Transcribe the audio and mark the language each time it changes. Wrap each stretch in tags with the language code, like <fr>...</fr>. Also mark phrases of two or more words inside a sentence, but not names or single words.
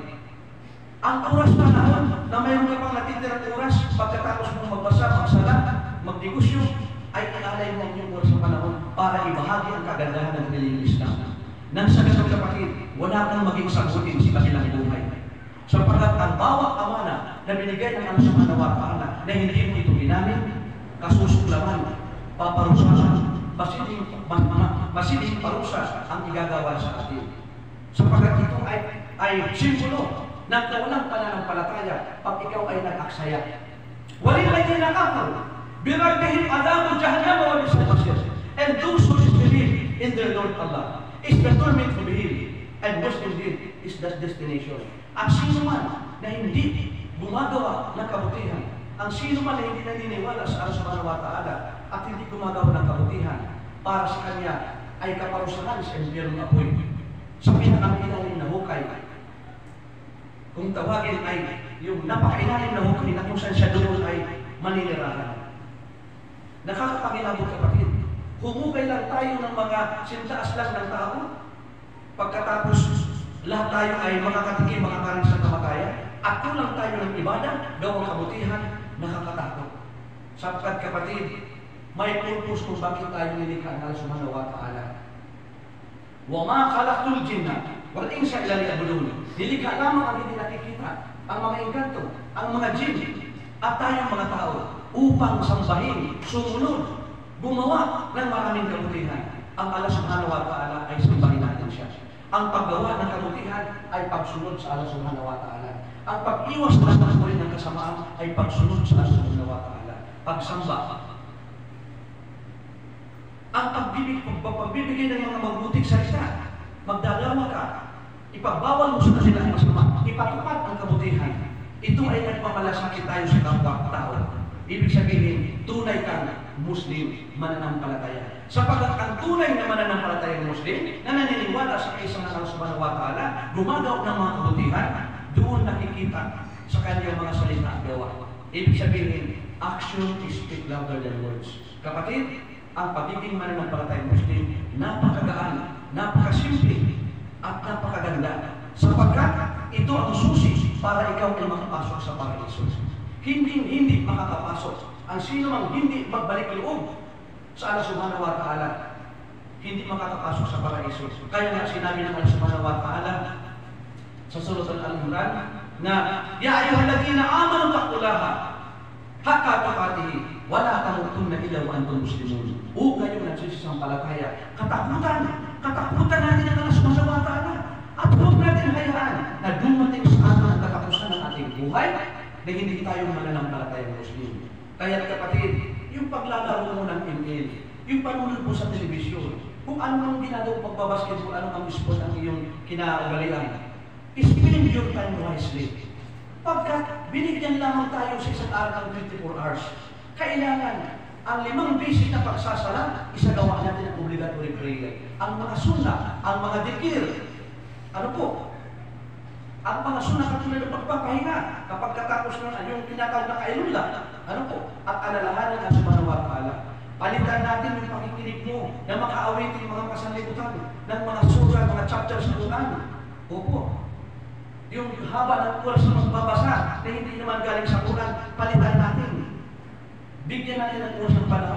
<tl>Ang oras na naman na mayroon ka pang natitirang oras pagkatapos mong magbasa, magsala, magnegosyo, ay ialay mo ang iyong oras sa panahon para ibahagi ang kagandahan ng nililis na. Nang sa ganun kapatid, wala kang maging sagutin sa kabilang buhay. Sapagkat ang bawat amana na binigay ng Allah</tl> <ar>سبحانه وتعالى</ar> <tl>na hindi mo ito ginamit, kasusuklaman, paparusahan, masiding parusa ang igagawa sa atin. Sapagkat ito ay simbolo ng kaunang pananampalataya pag ikaw ay nag-aksaya.</tl> <ar>وَلِلَّذِينَ كَفَرُوا بِرَبِّهِمْ عَذَابُ جَهَنَّمَ وَبِئْسَ الْمَصِيرُ.</ar> <en>And those who disbelieve in their Lord Allah is the torment to be, and worse indeed is that destination.</en> <tl>Ang sino man na hindi gumagawa ng kabutihan, ang sino man na hindi naniniwala sa Allah</tl> <ar>سبحانه وتعالى</ar> <tl>at hindi gumagawa ng kabutihan, para sa kanya ay kaparusahan sa impyerno apoy. Sa pinakailalim na hukay, kung tawagin ay yung napakailalim na hukay na kung saan siya doon ay maninirahan. Nakakapangilabot kapatid. Humukay lang tayo ng mga sintaas lang ng tao. Pagkatapos lahat tayo ay makakatikim, makakaroon sa kamatayan. At kulang tayo ng ibada, gawang kabutihan, nakakatakot. Sapagkat kapatid, may purpose kung bakit tayo nilikha ng Allah</tl> <ar>سبحانه وتعالى. وَمَا خَلَقْتُ الْجِنَّ وَالْإِنسَ إِلَّا لِيَعْبُدُونِ.</ar> <tl>Nilikha lamang ang hindi nakikita, ang mga engkanto, ang mga jinn, at tayong mga tao, upang sambahin, sumunod, gumawa ng maraming kabutihan. Ang Allah</tl> <ar>سبحانه وتعالى</ar> <tl>ay sambahin natin siya. Ang paggawa ng kabutihan ay pagsunod sa Allah</tl> <ar>سبحانه وتعالى.</ar> <tl>Ang pag-iwas ng ng kasamaan ay pagsunod sa Allah</tl> <ar>سبحانه وتعالى.</ar> <tl>Pagsamba. Ang pagbibigay ng mga mabuting salita, magdalawa ka, ipagbawal mo sa kanila ang masama, ipatupad ang kabutihan. Ito ay nagpamalasakit tayo sa kapwa-tao. Ibig sabihin, tunay kang Muslim, mananampalataya. Sapagkat ang tunay na mananampalataya ng Muslim, na naniniwala sa isang Allah</tl> <ar>سبحانه وتعالى,</ar> <tl>gumagawa ng mga kabutihan, doon nakikita sa kanyang mga salita at gawa. Ibig sabihin,</tl> <en>action is speak louder than words.</en> <tl>Kapatid, ang pagiging mananampalataya ng Muslim, napakagaan, napakasimple, at napakaganda. Sapagkat ito ang susi para ikaw ay makapasok sa paraiso. Hindi makakapasok ang sino mang hindi magbalik loob sa Allah</tl> <ar>سبحانه وتعالى,</ar> <tl>hindi makakapasok sa paraiso. Kaya nga sinabi ng Allah</tl> <ar>سبحانه وتعالى</ar> <tl>sa Surah Al-Imran na</tl> <ar>يا أيها الذين آمنوا اتقوا الله حق تقاته ولا تموتن إلا وأنتم مسلمون.</ar> <tl>O kayo nagsisampalataya, katakutan natin ang Allah</tl> <ar>سبحانه وتعالى</ar> <tl>at huwag natin hayaan na dumating sa atin ang katapusan ng ating buhay na hindi tayo mananampalataya ng Muslim. Kaya kapatid, yung paglalaro mo ng email, yung panunod mo sa telebisyon, kung ano ang ginagawa pagbabasketball, ano ang sport ang iyong kinaugalian,</tl> <en>spend your time wisely.</en> <tl>Pagkat binigyan lamang tayo sa isang araw ng 24 hours, kailangan ang 5 basic na pagsasala, isagawa natin ang</tl> <en>obligatory prayer.</en> <tl>Ang mga sunna, ang mga dikir, ano po? Ang mga sunna katulad ng pagpapahinga, kapag katapos na yung tinatawag na kailula, ano po? At alalahanin ang</tl> <ar>سبحانه وتعالى.</ar> <tl>Palitan natin yung pakikinig mo na makaawitin yung mga kasanlibutan ng mga surah, mga chapters ng Quran. Opo. Yung haba ng oras na magbabasa na hindi naman galing sa Quran, palitan natin. Bigyan natin ng oras ng panahon.</tl>